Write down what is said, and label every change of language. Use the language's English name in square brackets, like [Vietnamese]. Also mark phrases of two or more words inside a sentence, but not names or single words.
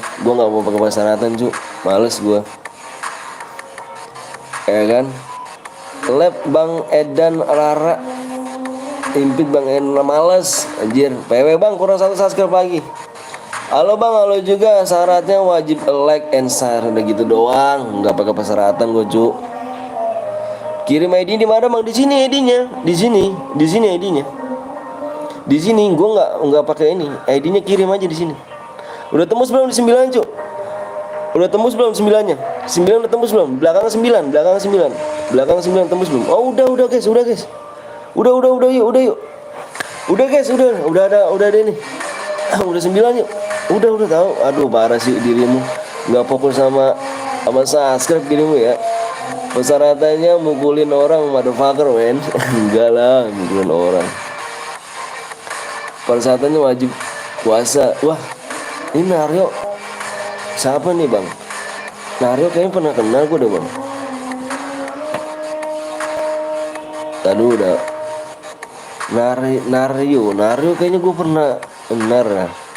[Indonesian] Gue nggak mau pakai persyaratan cu, males gue. Ya kan? Lab Bang Edan Rara, impit Bang Edan males, anjir. PW bang kurang satu subscribe lagi. Halo bang, halo juga. Syaratnya wajib [English] like and share, [Indonesian] udah gitu doang, nggak pakai persyaratan gue cu. Kirim ID di mana bang? Di sini ID-nya, di sini ID-nya. Di sini gue nggak pakai ini, ID-nya kirim aja di sini. Udah tembus belum di 9 cu? Udah tembus belum 9-nya? 9 udah tembus belum? Belakang 9 tembus belum? Oh udah guys. Udah yuk. Udah guys, udah ada ini. Udah 9 yuk. Udah tahu. Aduh parah sih dirimu. Enggak fokus sama subscribe dirimu ya. Persyaratannya mukulin orang [English] motherfucker men. [Indonesian] Enggak lah, mukulin orang. Persyaratannya wajib puasa. Wah, ini Naryo. Siapa nih bang? Naryo kayaknya pernah kenal gue deh bang. Tadi udah Naryo kayaknya gue pernah kenal ya.